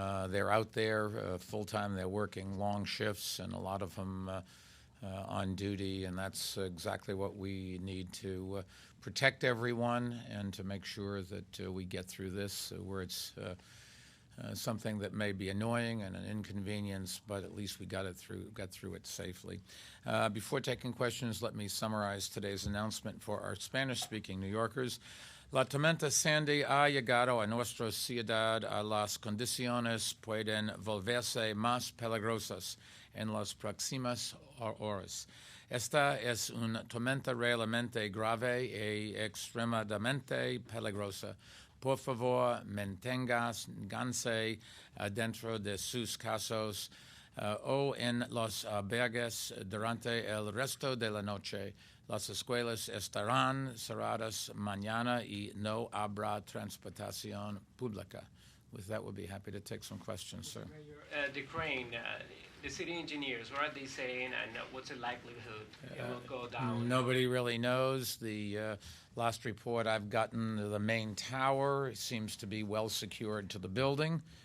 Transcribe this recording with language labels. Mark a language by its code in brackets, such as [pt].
[en] They're out there full-time. They're working long shifts, and a lot of them on duty, and that's exactly what we need to protect everyone and to make sure that we get through this where it's something that may be annoying and an inconvenience, but at least we got through it safely. Before taking questions, let me summarize today's announcement for our Spanish-speaking New Yorkers. [es] La tormenta Sandy ha llegado a nuestra ciudad. Las condiciones pueden volverse más peligrosas en las próximas horas. Esta es una tormenta realmente grave y extremadamente peligrosa. Por favor, manténganse dentro de sus casas o en los albergues durante el resto de la noche. Las escuelas estarán cerradas mañana y no habrá transportación pública. [en] With that, we'll be happy to take some questions, sir. The crane, the city engineers, what are they saying, and what's the likelihood it will go down? Nobody really knows. The last report I've gotten, the main tower seems to be well secured to the building.